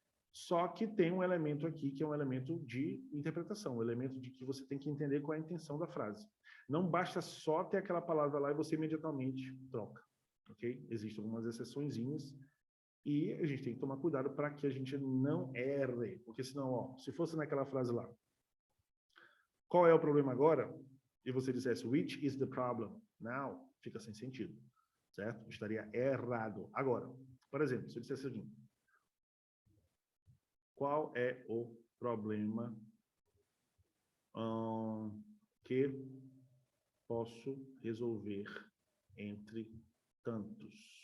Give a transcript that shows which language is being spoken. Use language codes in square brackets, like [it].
[pt] Só que tem um elemento aqui que é um elemento de interpretação, um elemento de que você tem que entender qual é a intenção da frase. Não basta só ter aquela palavra lá e você imediatamente troca, ok? Existem algumas exceçõezinhas e a gente tem que tomar cuidado para que a gente não erre, porque senão, ó, se fosse naquela frase lá, qual é o problema agora? E você dissesse, [en] which is the problem now? [pt] Fica sem sentido, certo? Estaria errado. Agora, por exemplo, se eu dissesse assim, qual é o problema que posso resolver entre tantos?